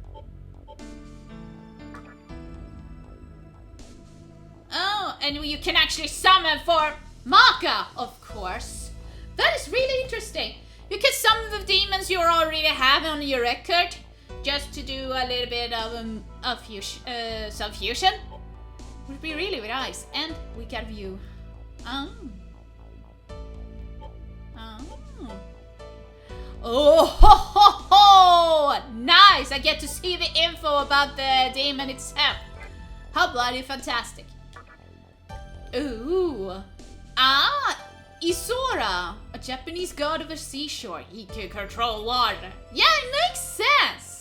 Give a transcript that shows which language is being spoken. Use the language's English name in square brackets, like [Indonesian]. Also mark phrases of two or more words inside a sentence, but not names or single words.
[English] Oh, and you can actually summon for Maka, of course. That is really interesting. You can summon the demons you already have on your record, just to do a little bit of some fusion. Would be really nice, and we can view. Oh ho ho ho! Nice! I get to see the info about the demon itself. How bloody fantastic! Ooh! Isora, a Japanese god of the seashore. He can control water. Yeah, it makes sense.